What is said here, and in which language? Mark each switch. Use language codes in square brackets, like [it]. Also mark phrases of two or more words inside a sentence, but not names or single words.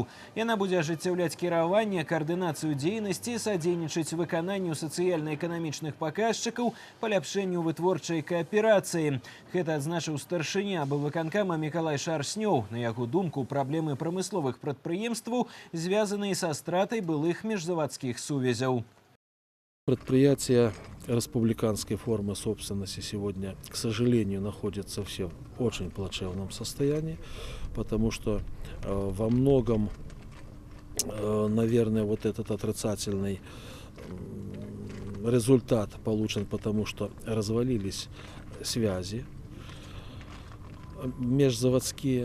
[be] Яна будзе ажыццяўляць кіраванне, каардынацыю дзейнасці, садзейнічаць выкананню сацыяльна-эканамічных паказчыкаў, паляпшэнню вытворчай кааперацыі. Гэта адзначыў старшыня аблвыканкама Мікалай Шарснёў. На яго думку, праблемы прамысловых прадпрыемстваў звязаныя са стратай былых міжзавадскіх сувязяў. [ru] Предприятия республиканской формы собственности сегодня, к сожалению, находятся все в очень плачевном состоянии, потому что во многом, наверное, вот этот отрицательный результат получен, потому что развалились связи межзаводские.